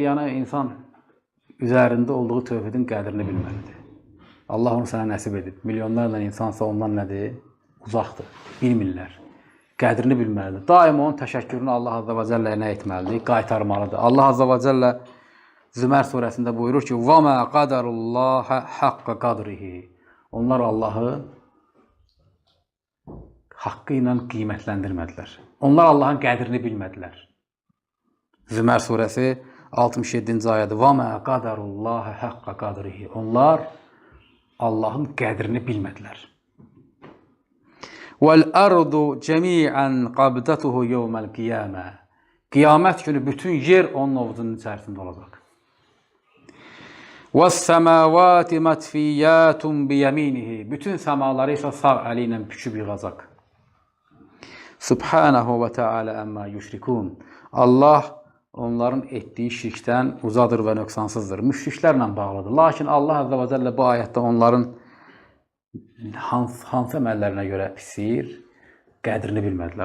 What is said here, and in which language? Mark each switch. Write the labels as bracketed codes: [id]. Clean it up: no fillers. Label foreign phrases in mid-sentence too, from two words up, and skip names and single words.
[az] Yəni, insan üzərində olduğu tövhidin qədrini bilməlidir. Allah onu sənə nəsib edib. Milyonlarla insansa ondan nədir? Uzaqdır. Bilmirlər. Qədrini bilməlidir. Daima onun təşəkkürünü Allah Azze və Cəlləyə nə etməlidir? Qaytarmalıdır. Allah Azze və Cəllə Zümər surəsində buyurur ki, [ar] وَمَا قَدَرُ اللّٰهَ حَقَّ قَدْرِهِ [az] Onlar Allahı haqqı ilə qiymətləndirmədilər. Onlar Allahın qədrini bilmədilər. Zümər surəsi 67-ci ayədir. [ar] وَمَا قَدَرُ اللّٰهَ حَقَّ قَدْرِهِ [az] Onlar Allahın qədrini bilmədilər. [ar] وَالْأَرْضُ جَمِيعًا قَبْدَتُهُ يَوْمَ الْقِيَامَةِ [az] Qiyamət günü bütün yer onun ovcunun içərisində olacaq. [ar] وَالسَّمَاوَاتِ مَتْفِيَّاتٌ بِيَمِينِهِ [az] Bütün səmaları isə sağ əli ilə büküb yığacaq. [ar] سبحانه وتعالى عما يشركون [az] Allah onların etdiyi şirkdən uzadır və nöqsansızdır. Müşriklərlə bağlıdır. Lakin Allah Azze və Cəllə bu ayətdə onların hansı əməllərinə görə pisir, qədrini bilmədilər.